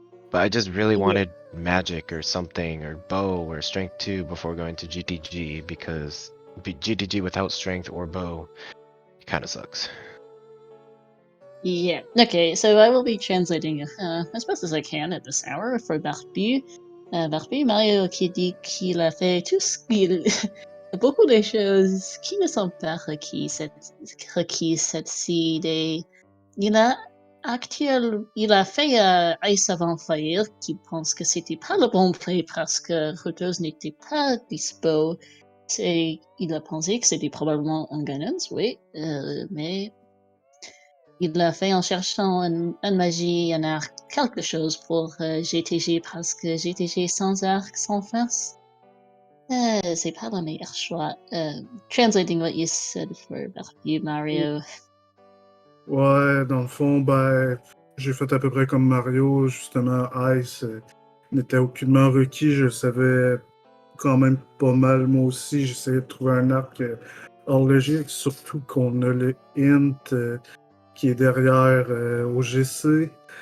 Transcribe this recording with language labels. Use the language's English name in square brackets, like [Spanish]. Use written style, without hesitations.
[English] But I just really wanted Magic or something, or Bow or Strength 2 before going to GTG, because GTG without Strength or Bow kind of sucks. Yeah. Okay, so I will be translating as best as I can at this hour for Barbu. [French] Barbu, Mario qui dit qu'il a fait tout ce qu'il... beaucoup de choses qui ne sont pas requises cette seed et il a fait Ice avant Fire qui pense que c'était pas le bon play parce que Rose n'était pas dispo. Il a pensé que c'était probablement un Ganons, oui, mais il l'a fait en cherchant une magie, un arc, quelque chose pour GTG parce que GTG sans arc, sans face, c'est pas le meilleur choix. [English] Translating what you said for you, Mario. [French] Ouais, dans le fond, j'ai fait à peu près comme Mario, justement, Ice n'était aucunement requis, je le savais quand même pas mal, moi aussi, j'essayais de trouver un arc hors logique, surtout qu'on a le int qui est derrière OGC.